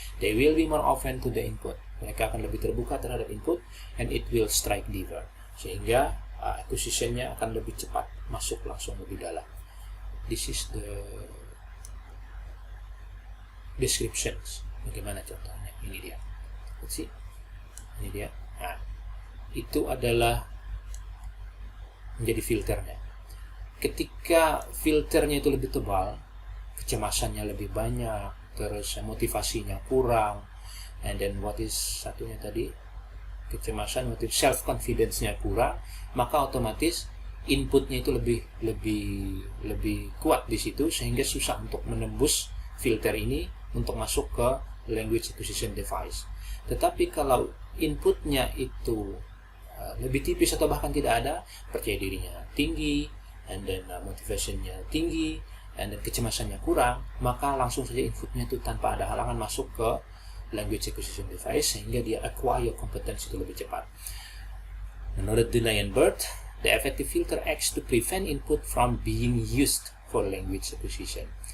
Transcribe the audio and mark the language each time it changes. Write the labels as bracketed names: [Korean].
[English] They will be more open to the input. [Indonesian] Mereka akan lebih terbuka terhadap input, [English] and it will strike deeper, [Indonesian] sehingga acquisition-nya akan lebih cepat masuk langsung lebih dalam. [English] This is the descriptions. [Indonesian] Bagaimana contohnya? Ini dia. [English] Let's see. [Indonesian] Ini dia. Nah, itu adalah menjadi filternya. Ketika filternya itu lebih tebal, kecemasannya lebih banyak, terus motivasinya kurang, [English] and then what is [Indonesian] satunya tadi? Kecemasan, self confidence-nya kurang, maka otomatis inputnya itu lebih kuat di situ, sehingga susah untuk menembus filter ini untuk masuk ke language acquisition device. Tetapi kalau inputnya itu lebih tipis atau bahkan tidak ada, percaya dirinya tinggi, and then motivationnya tinggi, and then kecemasannya kurang, maka langsung saja inputnya itu tanpa ada halangan masuk ke language acquisition device, sehingga dia acquire kompetensi itu lebih cepat. [English] Menurut Dunay and Bird, the effective filter acts to prevent input from being used for language acquisition.